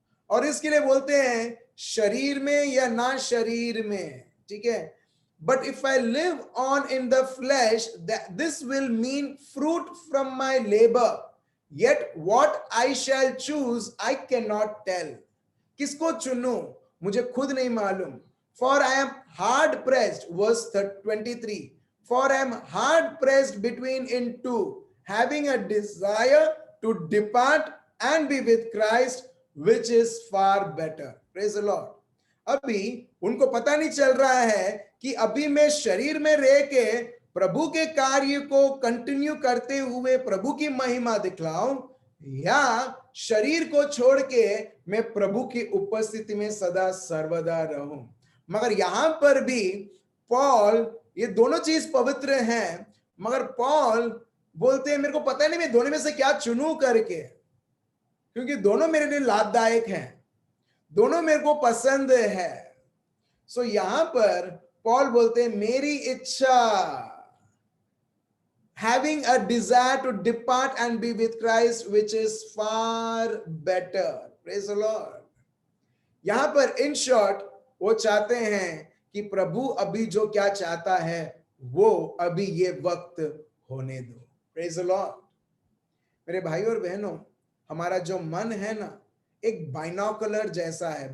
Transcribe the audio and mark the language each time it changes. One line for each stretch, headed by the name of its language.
Hindi: और इसके लिए बोलते हैं शरीर में या ना शरीर में, ठीक है।
English: But if I live on in the flesh, this will mean fruit from my labour, yet what I shall choose I can not tell.
Hindi: किसको चुनूं मुझे खुद नहीं मालूम।
English: For I am hard pressed, verse 23, for I am hard pressed between in two, having a desire to depart and be with Christ, which is far better. Praise the Lord.
Hindi: अभी उनको पता नहीं चल रहा है कि अभी मैं शरीर में रह के प्रभु के कार्य को कंटिन्यू करते हुए प्रभु की महिमा दिखलाऊं, या शरीर को छोड़ के मैं प्रभु की उपस्थिति में सदा सर्वदा रहूं। मगर यहां पर भी पॉल, ये दोनों चीज पवित्र हैं, मगर पॉल बोलते हैं मेरे को पता नहीं मैं दोनों में से क्या चुनूं करके, क्योंकि दोनों मेरे लिए लाभदायक हैं, दोनों मेरे को पसंद है। सो यहां पर पॉल बोलते हैं मेरी इच्छा,
English: having a desire to depart and be with Christ, which is far better. Praise the Lord.
Hindi: यहां पर इन शॉर्ट वो चाहते हैं कि प्रभु अभी जो क्या चाहता है वो अभी ये वक्त होने दो।
English: Praise the Lord.
Hindi: मेरे भाई और बहनों, हमारा जो मन है ना, एक बाइनोकुलर जैसा है।